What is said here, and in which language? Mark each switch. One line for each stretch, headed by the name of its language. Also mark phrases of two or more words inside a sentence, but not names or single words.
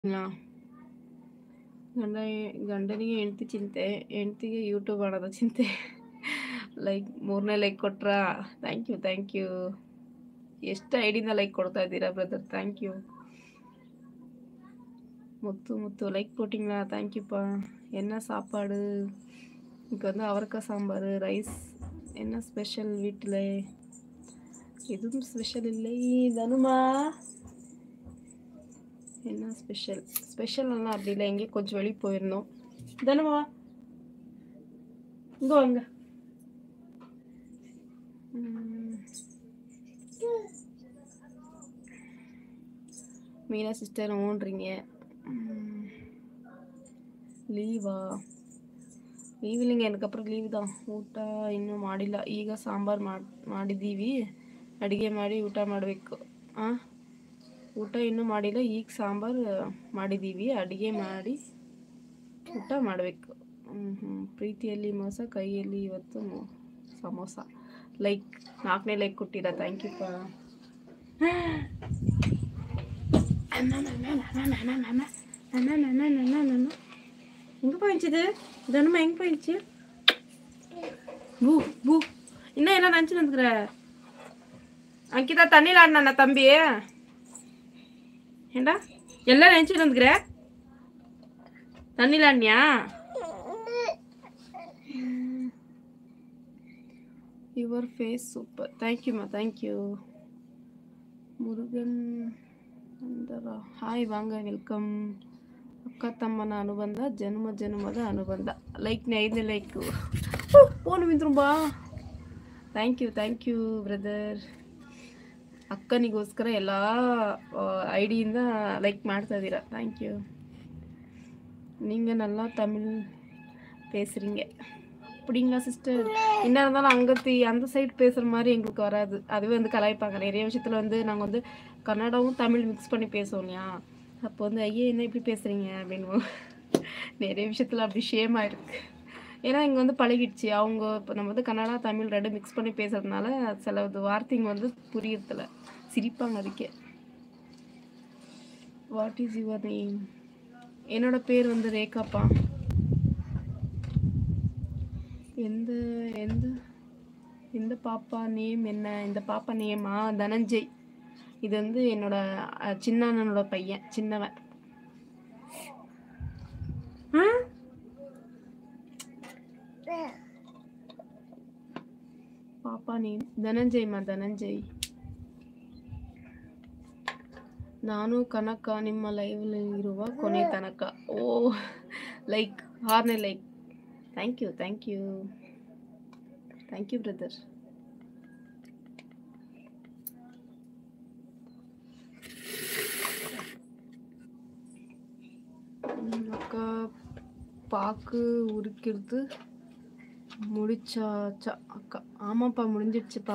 Kannada: ಗಂಡನಿಗೆ ಹೆಂಡತಿ ಚಿಂತೆ, ಹೆಂಡತಿಗೆ ಯೂಟ್ಯೂಬ್ ಮಾಡೋದು ಚಿಂತೆ. ಲೈಕ್ 3ನೇ ಲೈಕ್ ಕೊಟ್ರಾ?
English: thank you.
Kannada: ಎಷ್ಟು ಐಡಿಯಿಂದ ಲೈಕ್ ಕೊಡ್ತಾ ಇದ್ದೀರಾ ಬ್ರದರ್,
English: thank you.
Tamil: முத்து லைக் போட்டிங்களா? தேங்க்யூப்பா. என்ன சாப்பாடு? இன்னைக்கு வந்து அவரைக்காய் சாம்பார், ரைஸ். என்ன ஸ்பெஷல் வீட்டில்? எதுவும் ஸ்பெஷல் இல்லை. தனுமா என்ன ஸ்பெஷல்லாம் அப்படி இல்லை, எங்கேயும் கொஞ்சம் வெளியே போயிருந்தோம். தனுமா இங்கே வாங்க. மீனா சிஸ்டர் ஓன்றீங்க.
Kannada: ಲೀವಾ? ಲೀವ್ ಇಲ್ಲಿಂಗೆ ಏನಕ್ಕಪ್ಪ ಲೀವ್ ಇದ. ಊಟ ಇನ್ನೂ ಮಾಡಿಲ್ಲ, ಈಗ ಸಾಂಬಾರು ಮಾಡಿದ್ದೀವಿ. ಅಡುಗೆ ಮಾಡಿ ಊಟ ಮಾಡಬೇಕು. ಊಟ ಇನ್ನೂ ಮಾಡಿಲ್ಲ, ಈಗ ಸಾಂಬಾರು ಮಾಡಿದ್ದೀವಿ, ಅಡುಗೆ ಮಾಡಿ ಊಟ ಮಾಡಬೇಕು. ಪ್ರೀತಿಯಲ್ಲಿ ಮೋಸ, ಕೈಯಲ್ಲಿ ಇವತ್ತು ಸಮೋಸ. ಲೈಕ್ 4ನೇ ಲೈಕ್ ಕೊಟ್ಟಿರಾ?
English: thank youppa.
Tamil: எங்கே போயிடுச்சு தனுமா? எங்கே போயிடுச்சு? பூ இன்னும் என்ன நினச்சின்னு வந்துக்கிற? அங்கிதா தண்ணியில் ஆடினா தம்பி? ஏண்டா எல்லாம் நினச்சிட்டு வந்துக்கிற? தண்ணியில் ஆடினியா?
English: your face super.
Tamil: தேங்க்யூம்மா, தேங்க்யூ. முருகன் வந்தரா? ஹாய், வாங்க, வெல்கம்.
Kannada: ಅಕ್ಕ ತಮ್ಮನ ಅನುಬಂಧ, ಜನ್ಮದ ಅನುಬಂಧ. ಲೈಕ್ನೇ 5ನೇ ಲೈಕ್. ಫೋನ್ ಮಿಂತ್ರುಂಬಾ.
English: thank you brother.
Kannada: ಅಕ್ಕನಿಗೋಸ್ಕರ ಎಲ್ಲ ಐಡಿಯಿಂದ ಲೈಕ್ ಮಾಡ್ತಾ ಇದ್ದೀರಾ,
English: thank you.
Tamil: நீங்கள் நல்லா தமிழ் பேசுகிறீங்க அப்படிங்களா சிஸ்டர்? என்ன இருந்தாலும் அங்கத்தி அந்த சைடு பேசுகிற மாதிரி எங்களுக்கு வராது. அதுவே வந்து கலாய்ப்பாங்க நிறைய விஷயத்தில். வந்து நாங்கள் வந்து கன்னடாவும் தமிழ் மிக்ஸ் பண்ணி பேசுவோம் இல்லையா? அப்போ வந்து ஐயே என்ன இப்படி பேசுகிறீங்க அப்படின்னு நிறைய விஷயத்தில் அப்படி ஷேமாக இருக்குது. ஏன்னா இங்கே வந்து பழகிடுச்சு. அவங்க இப்போ நம்ம வந்து கன்னடா தமிழ் 2 மிக்ஸ் பண்ணி பேசுறதுனால சில வார்த்தைங்க வந்து புரியறதில்ல, சிரிப்பாங்க அதுக்கே.
English: what is your name?
Tamil: என்னோட பேர் வந்து ரேகாப்பா. எந்த எந்த எந்த பாப்பா நேம் என்ன? இந்த பாப்பா நேமா தனஞ்சய். இது வந்து என்னோட சின்ன அண்ணனோட பையன், சின்னவன்.
Kannada: ಪಾಪಾ ನೇಮ್ ಧನಂಜಯಮ್ಮ, ಧನಂಜಯ್. ನಾನು ಕನಕ, ನಿಮ್ಮ ಲೈವ್ಲಿ ಇರುವ ಕೊನೆ ತನಕ. ಓ ಲೈಕ್ 6ನೇ ಲೈಕ್.
English: thank you brother.
Tamil: அக்கா பாக்கு உரிக்கிறது முடிச்சாச்சா? அக்கா ஆமாப்பா, முடிஞ்சிடுச்சுப்பா.